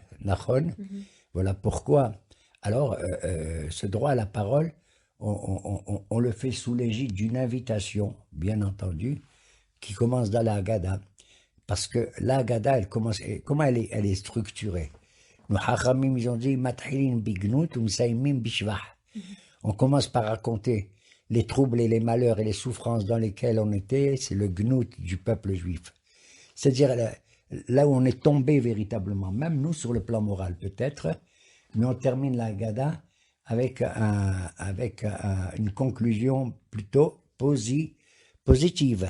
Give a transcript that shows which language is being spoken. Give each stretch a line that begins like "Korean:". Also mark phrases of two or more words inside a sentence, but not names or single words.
French: Nachon. Voilà pourquoi. Alors, ce droit à la parole, on le fait sous l'égide d'une invitation, bien entendu, qui commence dans la Haggadah. Parce que la Haggadah, comment elle est structurée? Nos Hachamim, ils ont dit,
Hebrew: מתחילין בגנות ומסיימין בשבח.
French: On commence par raconter les troubles et les malheurs et les souffrances dans lesquels on était, c'est le gnout du peuple juif. C'est-à-dire là où on est tombé véritablement, même nous sur le plan moral peut-être, mais on termine la Haggadah avec une conclusion plutôt positive.